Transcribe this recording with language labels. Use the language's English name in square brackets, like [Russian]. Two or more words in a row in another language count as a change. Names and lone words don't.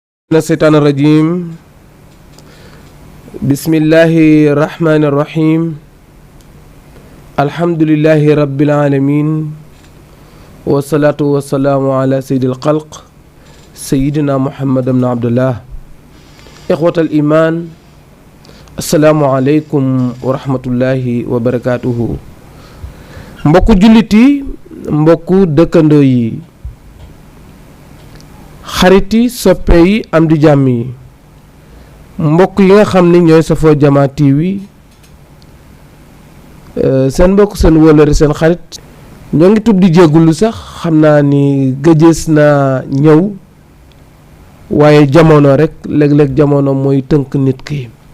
[Arabic] الشيطان الرجيم بسم الله الرحمن الرحيم الحمد لله رب العالمين والصلاة والسلام على سيد الخلق سيدنا محمد بن عبد الله إخوة الإيمان السلام عليكم ورحمة الله وبركاته [Wolof] mbokku jullit yi mbokku dëkkandoo yi xarit yi soppe yi am di jàmm yi mbokk yi nga xam ni ñooy safoo Jama TV seen mbokk seen wóllëre seen xarit ñoo ngi tub di jéggulu sax xam naa ni gëjës naa ñëw waaye jamono rek léeg-léeg jamono mooy tënk nit ki